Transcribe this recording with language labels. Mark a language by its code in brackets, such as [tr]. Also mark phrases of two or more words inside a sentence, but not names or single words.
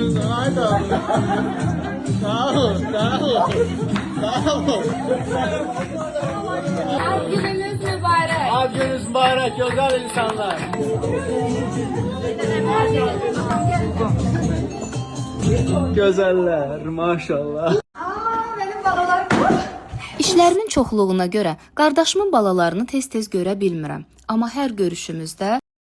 [tr] Ad gününüz mübarek. Ad gününüz mübarek, güzel insanlar. Güzeller, maşallah. [az] İşlərimin çoxluğuna görə qardaşımın balalarını tez-tez görə bilmirəm. Amma hər görüşümüzdə